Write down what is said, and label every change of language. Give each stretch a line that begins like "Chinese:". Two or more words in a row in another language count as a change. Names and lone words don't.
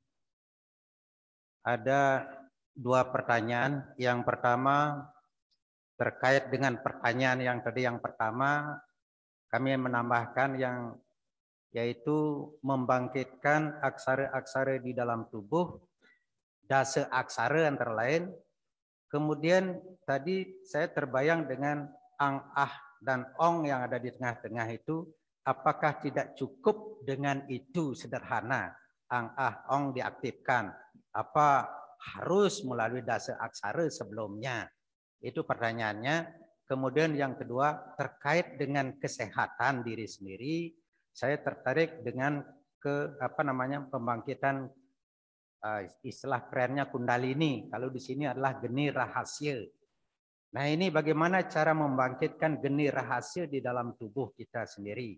Indonesian: Ada 2 pertanyaan. Yang pertama terkait dengan pertanyaan yang tadi yang pertama, kami menambahkan yang yaitu membangkitkan aksara-aksara di dalam tubuh, dasa aksara antara lain. Kemudian tadi saya terbayang dengan ang, ah, dan ong yang ada di tengah-tengah itu, apakah tidak cukup dengan itu sederhana, ang, ah, ong diaktifkan? Apa harus melalui dasa aksara sebelumnya? Itu pertanyaannya. Kemudian yang kedua, terkait dengan kesehatan diri sendiri, saya tertarik dengan pembangkitan istilah kerennya Kundalini. Kalau di sini adalah geni rahasia. Nah, ini bagaimana cara membangkitkan geni rahasia di dalam tubuh kita sendiri.